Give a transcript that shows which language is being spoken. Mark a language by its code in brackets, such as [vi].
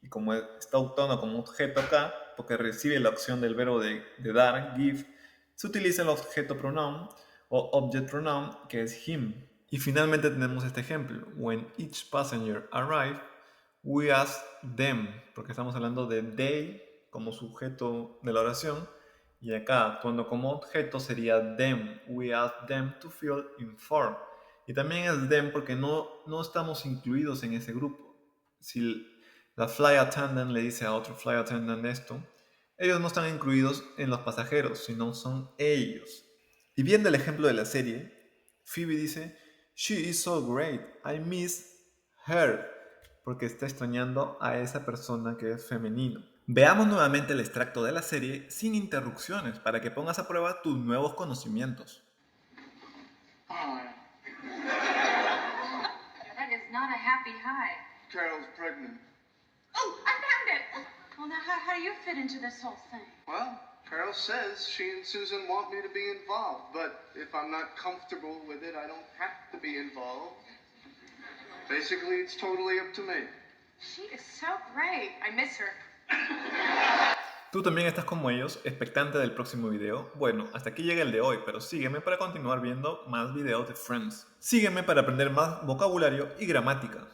[es] Y como está actuando como objeto acá, porque recibe la opción del verbo de dar, give, se utiliza el objeto pronoun o object pronoun que es him. Y finalmente tenemos este ejemplo. [en] When each passenger arrive, we ask them, [es] porque estamos hablando de they como sujeto de la oración. Y acá, actuando como objeto, sería them. [en] We ask them to feel informed. [es] Y también es them porque no estamos incluidos en ese grupo. Si la flight attendant le dice a otro flight attendant esto, ellos no están incluidos en los pasajeros, sino son ellos. Y viendo el ejemplo de la serie, Phoebe dice, [en] she is so great, I miss her, [es] porque está extrañando a esa persona que es femenino. Veamos nuevamente el extracto de la serie sin interrupciones para que pongas a prueba tus nuevos conocimientos. [en] That is not a happy high. Carol's pregnant. Oh, I found it. Well, now how do you fit into this whole thing? Well, Carol says she and Susan want me to be involved, but if I'm not comfortable with it, I don't have to be involved. Basically, it's totally up to me. She is so great. I miss her. [es] ¿Tú también estás como ellos, expectante del próximo video? Bueno, hasta aquí llega el de hoy, pero sígueme para continuar viendo más videos de Friends. Sígueme para aprender más vocabulario y gramática.